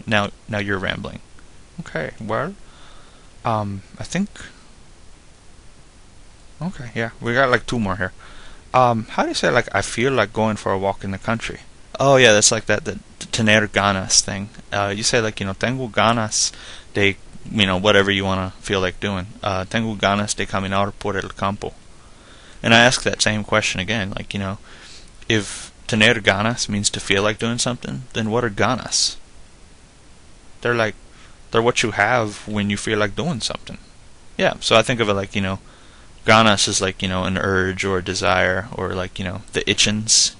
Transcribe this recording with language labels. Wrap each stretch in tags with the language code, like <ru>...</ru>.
<en>Now you're rambling. Okay, well, I think... Okay, yeah, we got, like, 2 more here. How do you say, like, I feel like going for a walk in the country? Oh, yeah, that's like the tener ganas thing. You say, like,</en> <es>tengo ganas de...</es> <en>whatever you want to feel like doing.</en> <es>Tengo ganas de caminar por el campo.</es> <en>And I ask that same question again, like, if tener ganas means to feel like doing something, then what are ganas? They're what you have when you feel like doing something. Yeah, so I think of it like, ganas is like, an urge or a desire, or like, the itchins.</en>